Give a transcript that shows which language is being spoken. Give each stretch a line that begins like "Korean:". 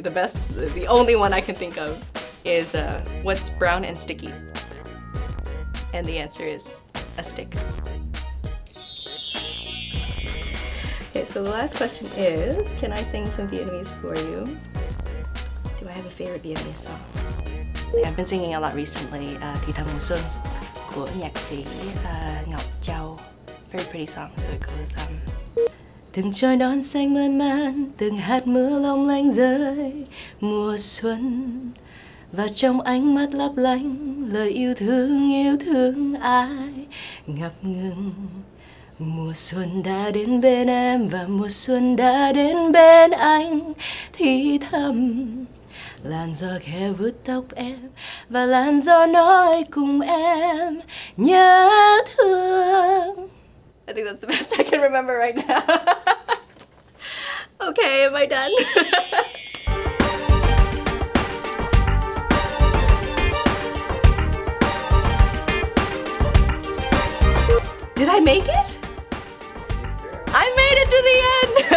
English: The only one I can think of is what's brown and sticky? And the answer is a stick. Okay, so the last question is, can I sing some Vietnamese for you? Do I have a favorite Vietnamese song? I've been singing a lot recently, Thì Thầm Mùa Xuân
Vietnamese: của nhạc sĩ
English: Ngọc Châu. Very pretty song, so it goes,
Vietnamese: từng trời đón xanh mơn man, từng hạt mưa long lanh rơi mùa xuân. Và trong ánh mắt lấp lánh, lời yêu thương ai ngập ngừng. Mùa xuân đã đến bên em và mùa xuân đã đến bên anh. Thì thầm làn gió khẽ vuốt tóc em và làn gió nói cùng em nhớ thương.
English: I think that's the best I can remember right now. Okay, am I done? Did I make it? I made it to the end!